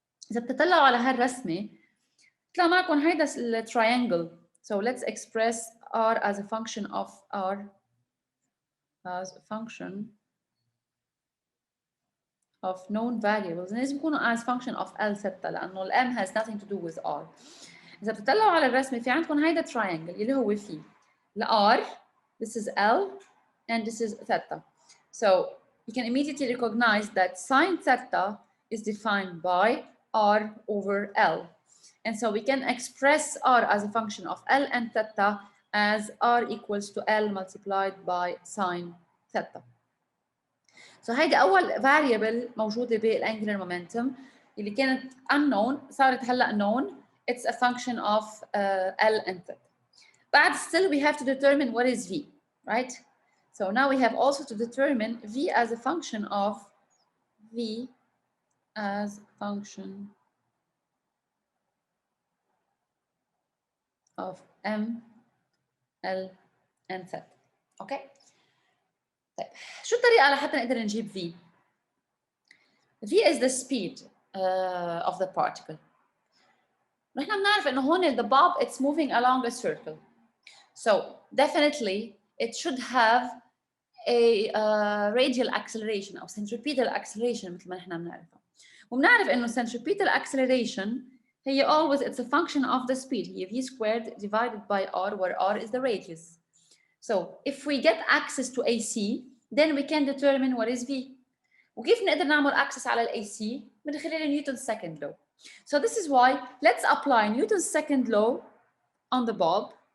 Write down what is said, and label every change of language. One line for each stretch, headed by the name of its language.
Arabic: إذا بتطلعوا على هالرسمة طلع معكم هيدا التريانجل.
English: So let's express r as a function of r as a function of known variables.
Arabic: لازم يكونوا
English: as function of L theta
Arabic: لأنه ال
English: M has nothing to do with R.
Arabic: إذا بتطلعوا على الرسمة في عندكم هيدا triangle اللي هو فيه ال R,
English: this is L, and this is theta. So you can immediately recognize that sine theta is defined by R over L. And so we can express R as a function of L and theta as R equals to L multiplied by sine theta.
Arabic: So هيدا أول variable موجودة بالangular momentum اللي كانت unknown صارت هلا known.
English: It's a function of L and theta. But still we have to determine what is V, right? So now we have also to determine V as a function of V as a function of M, L and theta. Okay?
Arabic: طيب شو الطريقة لحتى نقدر نجيب V?
English: V is the speed of the particle.
Arabic: نحن بنعرف إنه هون
English: the bob it's moving along a circle. So definitely it should have a radial acceleration أو centripetal acceleration
Arabic: مثل ما نحن بنعرفها. وبنعرف إنه
English: centripetal acceleration هي always it's a function of the speed. هي v squared divided by r where r is the radius. So if we get access to AC then we can determine what is v.
Arabic: وكيف نقدر نعمل access على ال AC من خلال Newton's second law.
English: So this is why let's apply Newton's second law on the bob.